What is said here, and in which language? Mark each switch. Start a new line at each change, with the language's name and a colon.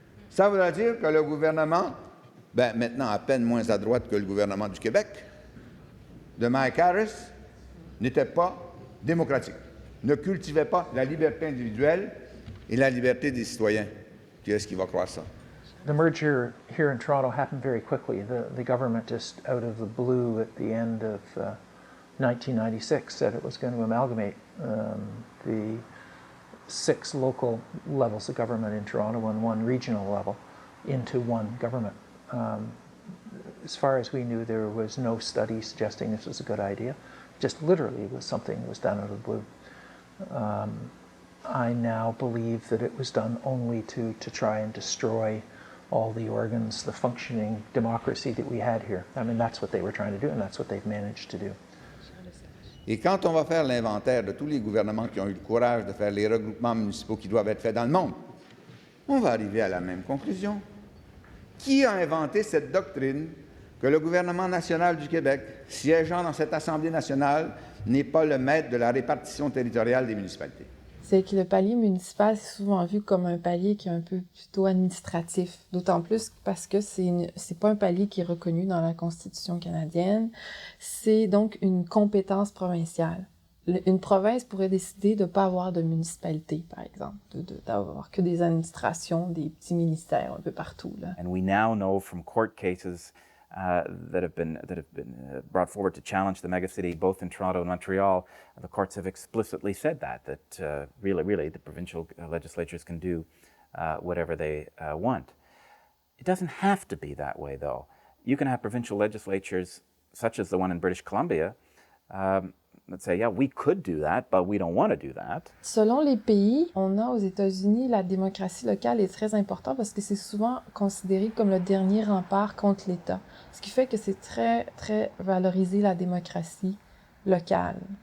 French: Ça voudrait dire que le gouvernement, maintenant à peine moins à droite que le gouvernement du Québec, de Mike Harris, n'était pas démocratique, ne cultivait pas la liberté individuelle et la liberté des citoyens. Qui est-ce qui va croire ça?
English: The merger here in Toronto happened very quickly. The government just out of the blue at the end of 1996 said it was going to amalgamate the 6 local levels of government in Toronto and 1 regional level into one government. As far as we knew, there was no study suggesting this was a good idea. Just literally it was something that was done out of the blue. I now believe that it was done only to try and destroy all the organs, the functioning democracy that we had here. I mean, that's what they were trying to do, and that's what they've managed to do.
French: Et quand on va faire l'inventaire de tous les gouvernements qui ont eu le courage de faire les regroupements municipaux qui doivent être faits dans le monde, on va arriver à la même conclusion. Qui a inventé cette doctrine que le gouvernement national du Québec, siégeant dans cette Assemblée nationale, n'est pas le maître de la répartition territoriale des municipalités? C'est que le palier municipal, c'est souvent vu comme un palier qui est un peu plutôt administratif. D'autant plus parce que c'est pas un palier qui est reconnu dans la Constitution canadienne. C'est donc une compétence provinciale. Une province pourrait décider de ne pas avoir de municipalité, par exemple, d'avoir que des administrations, des petits ministères un peu partout, là.
English: And we now know from court cases that have been brought forward to challenge the megacity, both in Toronto and Montreal. The courts have explicitly said that really the provincial legislatures can do whatever they want. It doesn't have to be that way, though. You can have provincial legislatures such as the one in British Columbia, let's say, yeah, we could do that, but we don't want to do that.
French: Selon les pays, on a aux États-Unis, la démocratie locale est très importante parce que c'est souvent considéré comme le dernier rempart contre l'État. Ce qui fait que c'est très, très valorisé, la démocratie locale.